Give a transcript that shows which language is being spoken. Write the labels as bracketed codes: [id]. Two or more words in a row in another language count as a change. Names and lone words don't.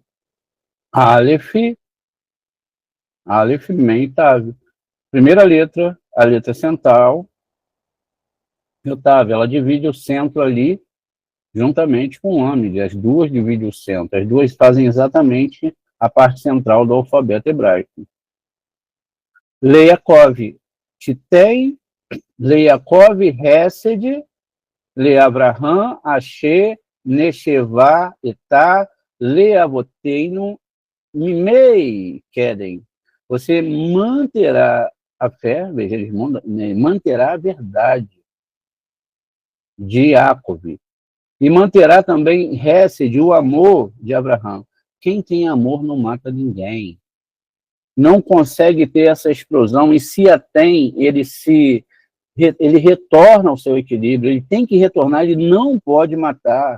[pt] Aleph, Mem, Tav. Primeira letra, a letra central, e o Tav, ela divide o centro ali, juntamente com o Amid. As duas dividem o centro. As duas fazem exatamente a parte central do alfabeto hebraico. [he] ליעקב, תתן, ליעקב, חסד, לאברהם, אשר, נשבעת, את, לאבותינו, מימי, קדם. [pt] Você manterá a fé, veja, eles manterá a verdade de Jacob. E manterá também Hesed, o amor de Abraão. Quem tem amor não mata ninguém. Não consegue ter essa explosão, e se a tem, ele retorna ao seu equilíbrio, ele tem que retornar, ele não pode matar.